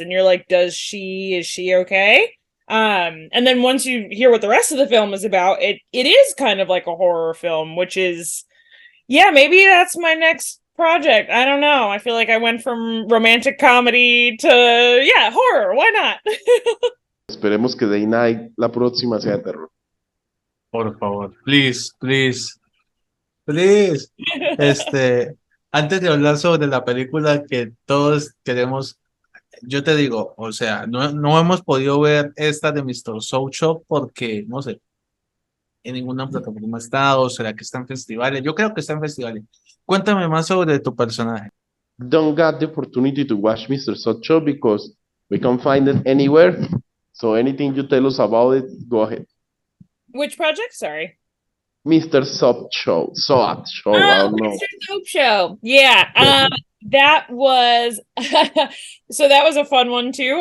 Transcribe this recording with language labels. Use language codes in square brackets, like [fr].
[en] And you're like, is she okay? And then once you hear what the rest of the film is about, it is kind of like a horror film, which is, yeah, maybe that's my next project. I don't know. I feel like I went from romantic comedy to, yeah, horror. Why not? [es] Esperemos que Day Night la próxima sea de terror. Por favor, [en] please, please, please. [es] Antes de hablar sobre la película que todos queremos, yo te digo, o sea, no hemos podido ver esta de Mr. Soul Shop porque, no sé, en ninguna plataforma está o será que está en festivales. Yo creo que está en festivales. Cuéntame más sobre tu personaje. [en] Don't get the opportunity to watch Mr. Sot Show because we can't find it anywhere. So anything you tell us about it, go ahead. Which project? Sorry. Mr. Sot Show. Sot Show. I don't know. Mr. Soap Show. Yeah. That was so that was a fun one too.